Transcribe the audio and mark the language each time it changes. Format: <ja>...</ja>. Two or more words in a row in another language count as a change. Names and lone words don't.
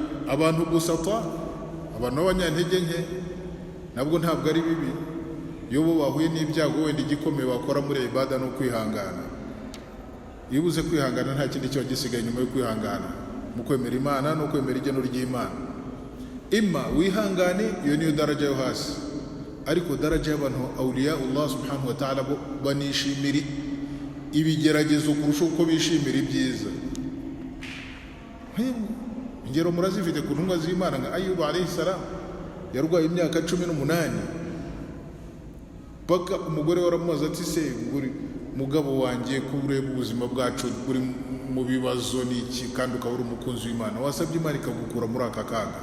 <rw>Abantu busata, abantu b'abanyantege nke nabwo ntabwo ari bibi iyo bo bahuye n'ibyago, wenda igikomeye bakora muri ibada no kwihangana. Iyo ubuze kwihangana nta kindi cyo gisigaye nyuma yo kwihangana mu kwemera Imana no kwemera igeno ry'Imana. Imma wihangane, iyo niyo daraja yo hasi, ariko daraja y'abantu</rw> <ar>أولياء الله سبحانه وتعالى</ar> <rw>banishimira ibigeragezo kurusha uko bishimira ibyiza. Ingero murazifite ku ntumwa z'Imana nka Ayubu</rw> <ar>عليه السلام,</ar> <rw>yarwaye imyaka 18 paka umugore waramubaza ati se mugabo wanjye ko ureba ubuzima bwacu buri mu bibazo n'iki kandi ukaba uri umukunzi w'Imana wasabye Imana ikagukura muri aka kaga.</rw>